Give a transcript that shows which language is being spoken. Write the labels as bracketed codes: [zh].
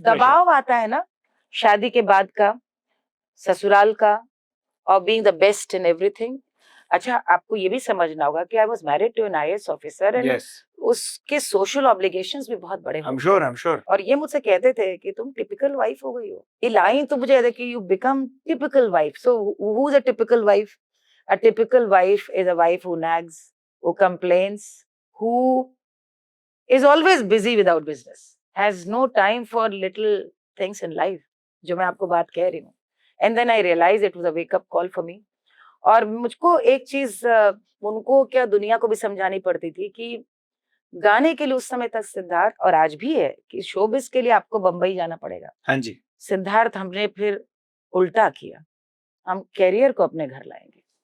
[hi] दबाव आता है ना, शादी के बाद का, ससुराल का, और [en] Being the best in everything. [hi] अच्छा, आपको ये भी समझना होगा कि [en] I was married to an IAS officer, [hi] and उसके सोशल ऑब्लिगेशंस भी बहुत बड़े हैं। [en] I'm sure. [hi] और ये मुझसे कहते थे कि तुम टिपिकल वाइफ हो गई हो। ये लाइन तो मुझे याद है कि [en] You become typical wife. So who is a typical wife? A typical wife is a wife who nags, who complains, who is always busy without business, has no time for little things in life, [hi] जो मैं आपको बात कह रही हूँ। [en] And then I realized it was a wake up call for me. [hi] और मुझको एक चीज उनको क्या, दुनिया को भी समझानी पड़ती थी कि गाने के लिए उस समय तक सिद्धार्थ, और आज भी है, कि शोबिस के लिए आपको बंबई जाना पड़ेगा। हाँ जी। सिद्धार्थ, हमने फिर उल्टा किया, हम कैरियर को अपने घर लाएंगे।